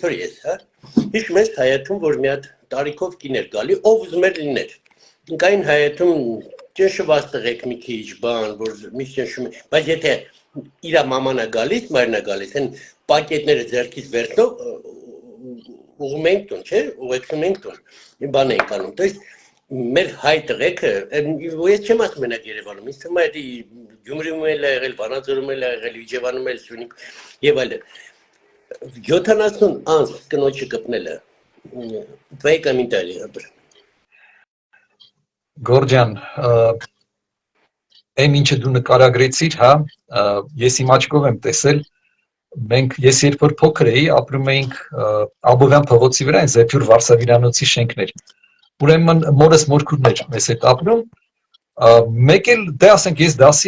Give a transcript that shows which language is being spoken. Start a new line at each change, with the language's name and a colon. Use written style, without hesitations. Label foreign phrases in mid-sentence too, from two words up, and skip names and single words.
Armenian: որ ես, հա։ Հիշում ես Հայաթում, որ մի հատ տարիքով կին էր գալի, ով ուզում էր լիներ։ Կային Հայաթում ճնշված տղեկ մի քիչ բան, որ միշտ ճնշում է, բայց եթե իր մաման է գալիս, մայրն է գալիս, այն պակետները ձեռքից վերցնող ուղում ենք տուն, չէ՞, ուղեկցում ենք տուն, մի բան ենք անում,
Russian: то есть
Armenian: մեր հայ տղեկը, ես չեմ ասում մենակ Երևանում, ինձ թվում է դա Գյումրիում էլ է եղել, Վանաձորում էլ է եղել, Իջևանում էլ, Սյունիք եւ այլն։ 70 անց կնոջը կպնելը,
Russian: твои комментарии,
Armenian: Աբր։ Գորգ ջան, այն ինչը դու նկարագրեցիր, հա, ես իմ աչքով եմ տեսել, ես երբ որ փոքր էի, ապրում էինք Աբովյան փողոցի վրա, այն Զեփյուր Վարսավիրանոցի շենքներ։ Ուրեմն մորս մորքուրներ մեզ հետ ապրում, մեկ էլ դե ասենք ես դասի